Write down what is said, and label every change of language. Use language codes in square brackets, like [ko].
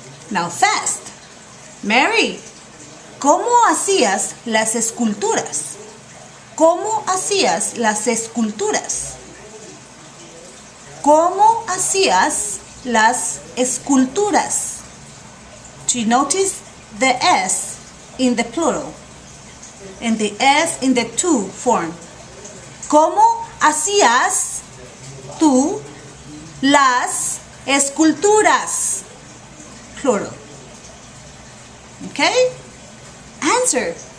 [en] Now fast. [es] Mary, ¿cómo hacías las esculturas? ¿Cómo hacías las esculturas? ¿Cómo hacías las esculturas? [en] Do you notice the S in the plural and the S in the to form? [es] ¿Cómo hacías tú las esculturas? [en] plural. Okay? Answer.